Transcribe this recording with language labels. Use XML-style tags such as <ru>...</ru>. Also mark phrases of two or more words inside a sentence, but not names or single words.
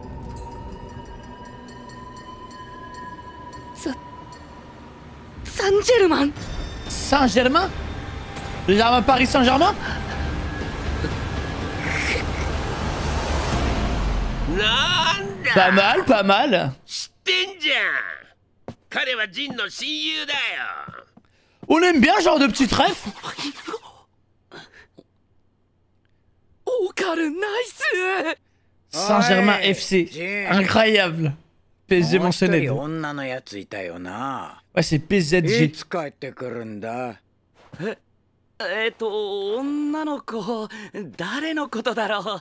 <ja>サンジェルマン。</ja> <fr>Saint-Germain? Le Germain Paris Saint-Germain?</fr> <ja>なんだ</ja> <fr>Pas mal, pas mal.</fr> <ja>知ってんじゃん。彼はジンの親友だよ。</ja> <fr>On aime bien ce genre de petits trèfles.</fr> <ja>オカルナイス。</ja> <fr>Saint-Germain FC. Incroyable. PSG</fr> <ja>もう一</ja> <fr>mentionné.</fr> <ja>人女のやついたよな。</ja> <fr>Ouais, c'est</fr> <ja>い</ja> <fr>PZG.</fr> <ja>つ帰ってくるんだ。女の子、誰のことだろう。</ja>